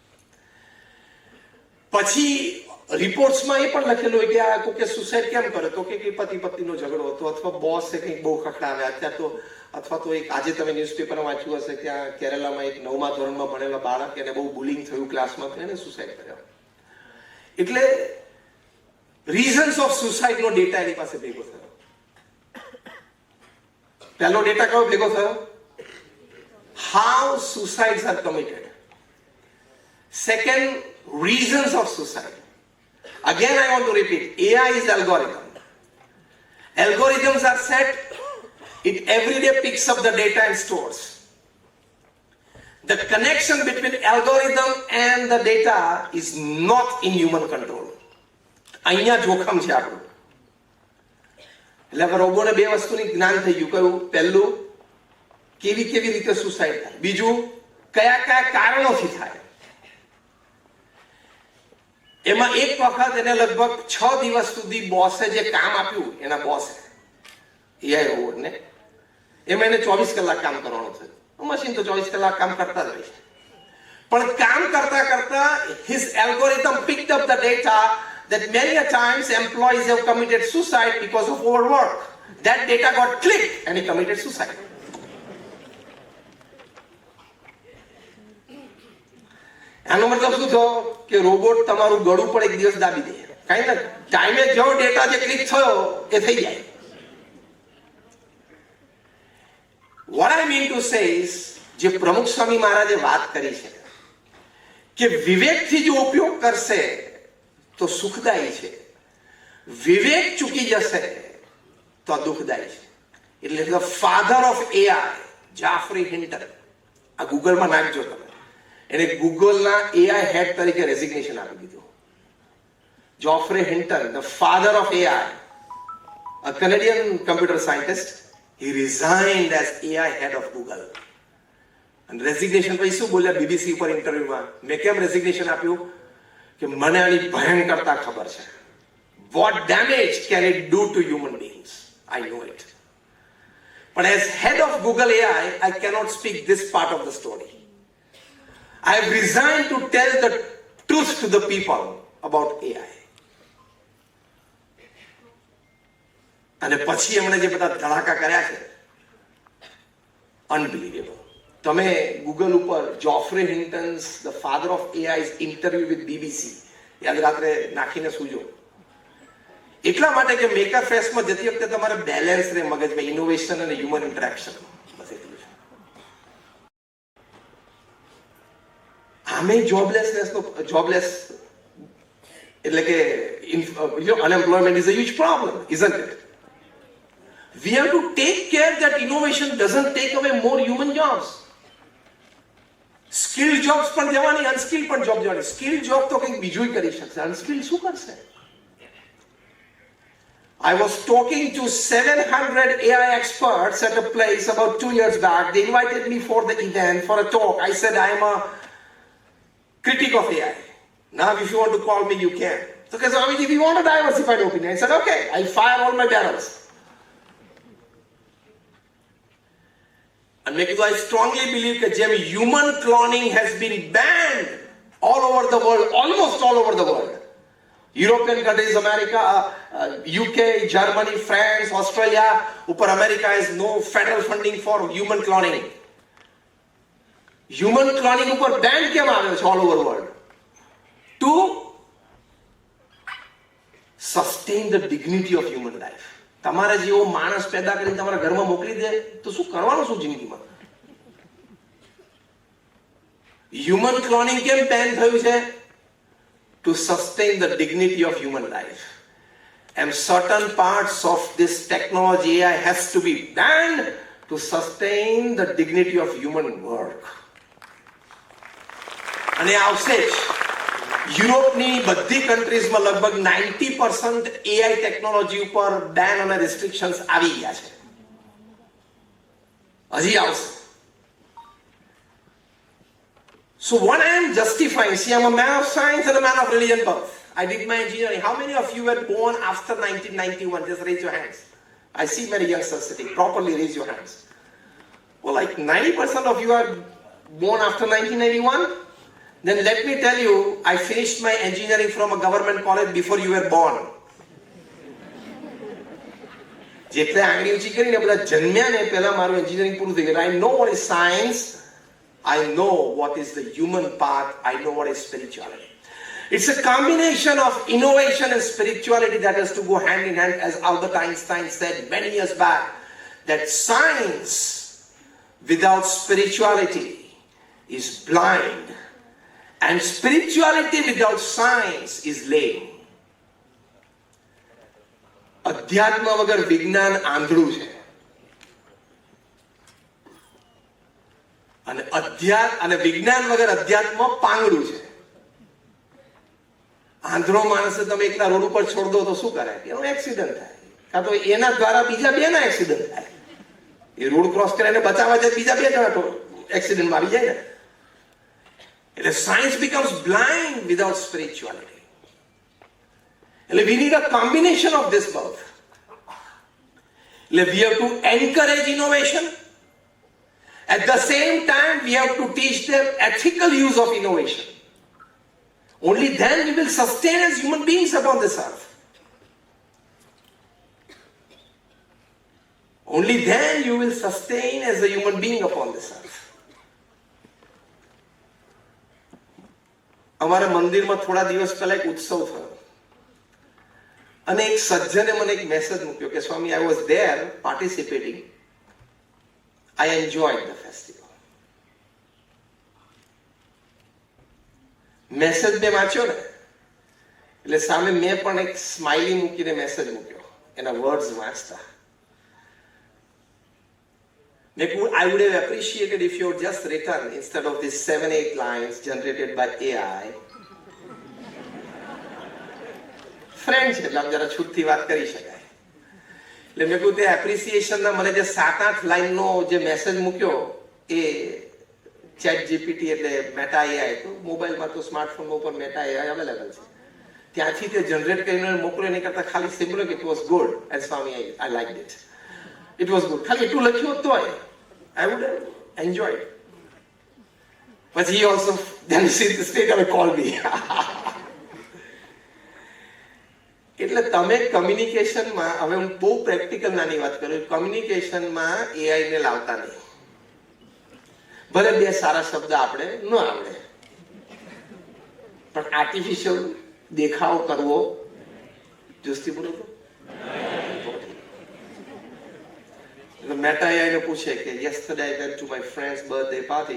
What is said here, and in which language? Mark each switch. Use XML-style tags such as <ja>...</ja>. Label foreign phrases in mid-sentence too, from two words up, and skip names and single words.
<gu>પછી રિપોર્ટ્સમાં એ પણ લખેલું હોય કે આ કોકે સુસાઇડ કેમ કરે, તો કે પતિ પત્નીનો ઝઘડો હતો, અથવા બોસે કંઈક બહુ ખખડાવ્યા, અથવા તો એક આજે તમે ન્યૂઝપેપરમાં વાંચ્યું હશે ત્યાં કેરલામાં એક 9મા ધોરણમાં ભણેલા બાળક, એને બહુ બુલિંગ થયું ક્લાસમાં, એને સુસાઇડ કર્યો. એટલે</gu> <en>reasons of suicideનો</en> <gu>ડેટા એની પાસે ભેગો થયો. પહેલો ડેટા કયો ભેગો થયો?</gu> <en>How suicides are committed. સેકન્ડ, reasons of suicide. Again, I want to repeat, AI is algorithm. Algorithms are set, it every day picks up the data and stores. The connection between algorithm and the data is not in human control.</en> <gu>અહીંયા જોખમ છે આપણું. એટલે રોબોને બે વસ્તુની જ્ઞાન થઈ ગયું. કયું? પહેલું, કેવી રીતે સુસાઇડ થાય. બીજું, કયા કારણોથી થાય. એમાં એક વખત એને લગભગ 6 દિવસ સુધી બોસે જે કામ આપ્યું, એના બોસે AI રોબોટને, એમાં એને 24 કલાક કામ કરવાનું થયું. મશીન તો 24 કલાક કામ કરતા જ હોય છે, પણ કામ કરતા</gu> <en>his algorithm picked up the data that many a times employees have committed suicide because of overwork. That data got clicked and he committed suicide.</en> <gu>આનો મતલબ શું થયો? કે રોબોટ તમારું ગળું પણ એક દિવસ દાબી દે. કાંઈ ના, ટાઈમે જો ડેટા જે ક્લિક થયો એ થઈ જાય.</gu> <en>What I mean to say is,</en> <gu>જે પ્રમુખ સ્વામી મહારાજે વાત કરી છે કે વિવેકથી જો ઉપયોગ કરશે તો સુખદાયી છે, વિવેક ચૂકી જશે તો દુઃખદાયી છે. એટલે</gu> <en>the father of AI,</en> <gu>જાફરી હિન્ટન, આ ગૂગલમાં નાખજો તમે, એને ગૂગલના</gu> <en>AI head</en> <gu>તરીકે રેઝિગ્નેશન આપી દીધું.</gu> <en>Geoffrey Hinton, the father of AI, a Canadian computer scientist, he resigned as AI head of Google.</en> <gu>અને રેઝિગ્નેશન પછી શું બોલ્યા BBC ઉપર ઇન્ટરવ્યુમાં? મેં કેમ રેઝિગ્નેશન આપ્યું? કે મને આની ભયંકરતા ખબર છે.</gu> <en>What damage can it do to human beings? I know it. But as head of Google AI, I cannot speak this part of the story. I have resigned to tell the truth to the people about AI.</en> <gu>અને પછી એમણે જે બધા ધડાકા કર્યા છે, અનબિલીવેબલ. તમે ગૂગલ ઉપર જોફ્રે હિન્ટન્સ,</gu> <en>the father of AI's interview with BBC</en> <gu>યાદ રાત્રે નાખીને સૂજો. એટલા માટે કે મેકર ફેસ્ટમાં જતી વખતે તમારે બેલેન્સ રહે મગજમાં, ઇનોવેશન અને</gu> <en>human interaction.</en> <gu>બસ એટલું છે. આમે જોબલેસ એટલે કે</gu> <en>unemployment is a huge problem, isn't it? We have to take care that innovation doesn't take away more human jobs. Skilled jobs</en> <gu>પણ દેવાની, unskilled પણ job દેવાની.</gu> <en>Skilled job</en> <gu>તો કંઈક બીજું કરી શકશે, unskilled શું કરશે?</gu> <en>I was talking to 700 AI experts at a place about 2 years back. They invited me for the event, for a talk. I said, I am a critic of AI. Now, if you want to call me, you can. So, Swami, if you want a diversified opinion, I said, okay, I fire all my barrels. And I strongly believe that human cloning has been banned all over the world, almost all over the world. European countries, America, UK, Germany, France, Australia, upar America has no federal funding for human cloning. Human cloning upar ban</en> <gu>કેમ આવ્યો છે</gu> <en>all over the world? To sustain the dignity of human life.</en> <gu>તમારા જેવો માણસ પેદા કરીને તમારા ઘરમાં મોકલી દે તો શું કરવાનું શું જિંદગીમાં?</gu> <en>Human cloning</en> <gu>કેમ બેન થયું છે?</gu> <en>To sustain the dignity of human life. And certain parts of this technology AI has to be banned to sustain the dignity of human work.</en> <gu>અને આવશે જ. યુરોપની બધી કન્ટ્રીઝમાં લગભગ 90% AI ટેકનોલોજી ઉપર બેન અને રિસ્ટ્રિક્શન્સ આવી ગયા છે. હજી આવશે.</gu> <en>So what I am justifying, see, I'm a man of science and a man of religion both. I did my engineering. How many of you were born after 1991? Just raise your hands. I see many youngsters sitting. Properly raise your hands. Well, like 90% of you are born after 1991? Then let me tell you, I finished my engineering from a government college before you were born.</en> <gu>જેટલે આંગળી ઊંચી કરીને બધા જન્મ્યા ને પહેલા મારું engineering પૂરું થઈ ગયું.</gu> <en>I know what is science. I know what is the human path. I know what is spirituality. It's a combination of innovation and spirituality that has to go hand in hand, as Albert Einstein said many years back, that science without spirituality is blind, and spirituality without science is lame.</en> <gu>અધ્યાત્મ વગર વિજ્ઞાન આંધળું છે. અને વિજ્ઞાન વગર અધ્યાત્મ પાંગડું છે. આંધળો માણસે તમે એકલા રોડ ઉપર છોડ દો તો શું કરે? એનો એક્સિડન્ટ થાય, કાં તો એના દ્વારા બીજા બેના એક્સિડન્ટ થાય. એ રોડ ક્રોસ કરીને બચાવવા જાય બીજા બે જણા એક્સિડન્ટમાં આવી જાય ને.</gu> <en>એટલે science becomes blind without spirituality. એટલે we need a combination of this both. એટલે we have to encourage innovation. At the same time, we have to teach them ethical use of innovation. Only then we will sustain as human beings upon this earth. Only then you will sustain as a human being upon this earth.</en> <gu>અમારા મંદિરમાં થોડા દિવસ પહેલા એક ઉત્સવ થયો અને એક સજ્જને મને એક મેસેજ મૂક્યો કે સ્વામી,</gu> <en>I was there participating. I enjoyed the festival.</en> <gu>મેસેજ મેં વાંચ્યો ને એટલે સામે મેં પણ એક સ્માઇલી મૂકીને મેસેજ મૂક્યો એના વર્ડ્સ વાંચતા.</gu> <en>I would have appreciated if you had just written, instead of these 7-8 lines generated by AI,</en> <gu>friend છે એટલે આમ જરા છૂટથી વાત કરી શકાય. એટલે મેં કહ્યું તે એપ્રિસિએશનના મને જે 7-8 લાઈનનો જે મેસેજ મૂક્યો એ ચેટ જીપીટી એટલે મેટા એઆઈ, તો મોબાઈલમાં તો સ્માર્ટફોનમાં ઉપર મેટા એઆઈ અવેલેબલ છે, ત્યાંથી તે જનરેટ કરીને મોકલો એની કરતાં ખાલી સિમ્પલ કે</gu> <en>it was good and Swami I liked it. It was good.</en> <gu>ખાલી એટલું લખ્યું તો</gu> <en>I would have enjoyed. But he also then straight away called me.</en> <gu>એટલે તમે કમ્યુનિકેશનમાં, હવે હું બહુ પ્રેક્ટિકલ નાની વાત કરું, કમ્યુનિકેશનમાં એઆઈ ને લાવતા નહીં. ભલે બે સારા શબ્દ આપણે ન આવડે, પણ આર્ટિફિશિયલ દેખાવ કરવો જોસ્તી બોલો તો Meta AI ને પૂછે કે</gu> <en>yesterday I went to my friend's birthday party.</en>